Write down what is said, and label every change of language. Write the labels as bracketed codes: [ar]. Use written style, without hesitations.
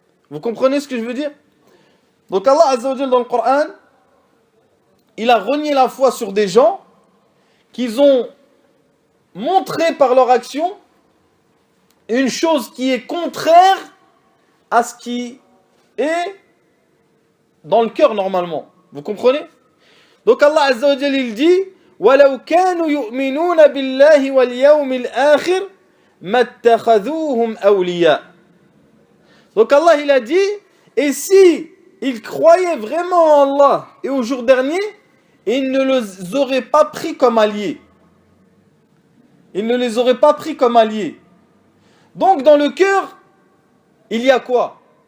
[fr] Vous comprenez ce que je veux dire? Donc Allah Azza wa Jal dans le Coran, il a renié la foi sur des gens qui ont montré par leur action une chose qui est contraire à ce qui est dans le cœur normalement. Vous comprenez? Donc Allah Azza wa Jal il dit [ar] وَلَوْ كَانُوا يُؤْمِنُونَ بِاللَّهِ وَالْيَوْمِ الْآخِرِ مَا اتَّخَذُوهُمْ أَوْلِيَاءَ. [fr] Donc Allah il a dit, et si ils croyaient vraiment en Allah et au jour dernier, ils ne les auraient pas pris comme alliés. Ils ne les auraient pas pris comme alliés. Donc dans le cœur, il y a quoi?